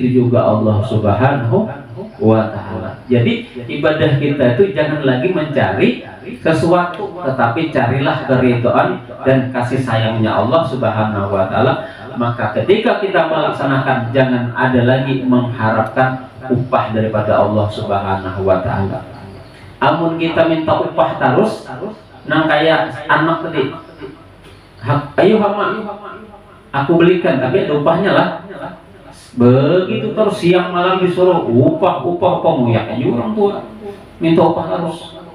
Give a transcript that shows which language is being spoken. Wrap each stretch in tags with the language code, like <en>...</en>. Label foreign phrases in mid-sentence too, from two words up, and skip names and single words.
<id>Begitu juga Allah</id> <ar>سبحانه وتعالى.</ar> <id>Jadi ibadah kita itu jangan lagi mencari sesuatu, tetapi carilah keridhaan dan kasih sayangnya Allah</id> <ar>سبحانه وتعالى.</ar> <id>Maka ketika kita melaksanakan, jangan ada lagi mengharapkan upah daripada Allah</id> <ar>سبحانه وتعالى.</ar> <bjn>Amun kita minta upah terus, nang kayak anak tadi, ayo hama, aku belikan, tapi ada upahnya lah.</bjn> <id>Begitu terus siang malam disuruh upah ya aja orang tua minta upah terus.</id>